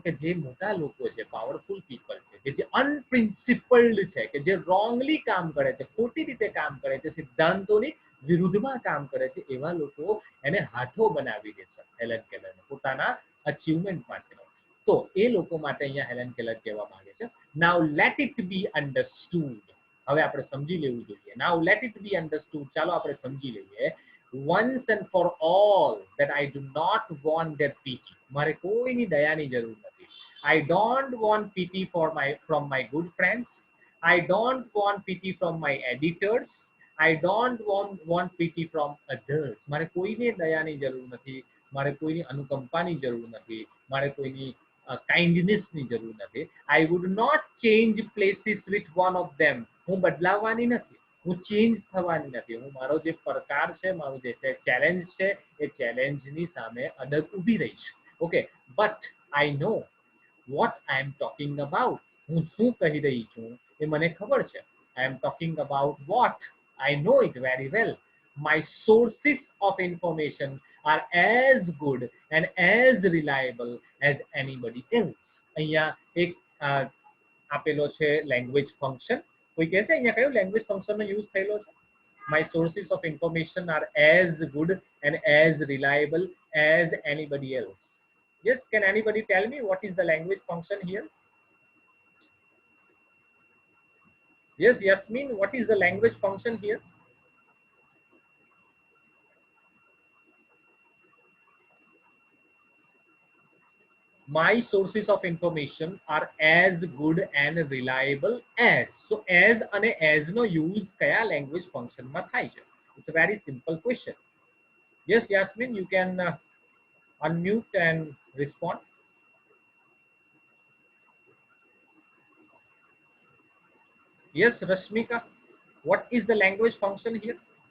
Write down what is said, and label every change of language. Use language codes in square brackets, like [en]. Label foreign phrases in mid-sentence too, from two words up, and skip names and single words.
[gu] કે જે મોટા લોકો છે, [en] powerful people [gu] છે, કે જે અનપ્રિન્સિપલ્ડ છે, કે જે રોંગલી કામ કરે છે, ખોટી રીતે કામ કરે છે, સિદ્ધાંતોની વિરુદ્ધમાં કામ કરે છે, એવા લોકો એને હાથો બનાવી દે છે હેલન કેલરને પોતાના અચીવમેન્ટ માટે. તો એ લોકો માટે અહીંયા હેલન કેલર કહેવા માંગે છે [en] now let it be understood. [gu] હવે આપણે સમજી લેવું જોઈએ. [en] now let it be understood. [gu] ચાલો આપણે સમજી લઈએ [en] once and for all that I do not want their pity. [gu] મારે કોઈની દયાની જરૂર નથી. [en] I don't want pity from my good friends. I don't want pity from my editors. I don't want pity from others. [gu] મારે કોઈને દયાની જરૂર નથી, મારે કોઈની અનુકંપાની જરૂર નથી, મારે કોઈની કાઇન્ડનેસની જરૂર નથી. [en] I would not change places with one of them. [gu] હું બદલાવાની નથી, હું ચેન્જ થવાની નથી. હું મારો જે પડકાર છે, મારું જે ચેલેન્જ છે એ ચેલેન્જની સામે અડગ ઊભી રહીશ. [en] okay, but I know what I am talking about. [gu] હું શું કહી રહી છું એ મને ખબર છે. [en] I am talking about what? I know it very well. My sources of information are as good and as reliable as anybody else. [gu] અહીંયા એક આપેલો છે [en] language function. [gu] કોઈ કહેશે અહીંયા કયો [en] language function [gu] યુઝ થયેલો છે? [en] My sources of information are as good and as reliable as anybody else. Yes, can anybody tell me what is the language function here? Yes, Yasmin, what is the language function here? My sources of information are as good and reliable as. So as [gu] અને as નો use કયા [en] language function [gu] માં થાય છે? [en] It's a very simple question. Yes, Yasmin, you can unmute and respond. Yes, Rashmika, what is the language function here?